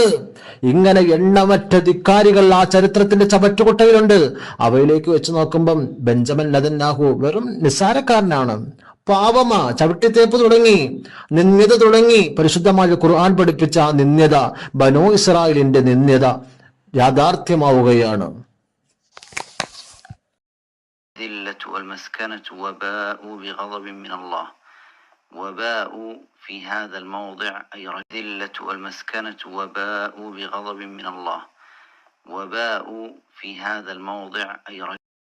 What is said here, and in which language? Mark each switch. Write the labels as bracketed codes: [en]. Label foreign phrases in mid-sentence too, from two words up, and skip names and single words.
[ml] ഇങ്ങനെ എണ്ണമറ്റ ധിക്കാരികൾ ആ ചരിത്രത്തിന്റെ ചവറ്റുകുട്ടയിലുണ്ട്. അവയിലേക്ക് വെച്ച് നോക്കുമ്പം ബെഞ്ചമിൻ നെതന്യാഹു വെറും നിസ്സാരക്കാരനാണ്. പാവമാ, ചവിട്ടിത്തേപ്പ് തുടങ്ങി, നിന്ദ്യത തുടങ്ങി. പരിശുദ്ധമായ ഖുർആൻ പഠിപ്പിച്ച നിന്ദ്യത, ബനൂ ഇസ്രായേലിന്റെ നിന്ദ്യത യാഥാർത്ഥ്യമാവുകയാണ്. [ar] وباءوا في هذا الموضع أي الذلة والمسكنة وباءوا بغضب من الله وباءوا في هذا الموضع أي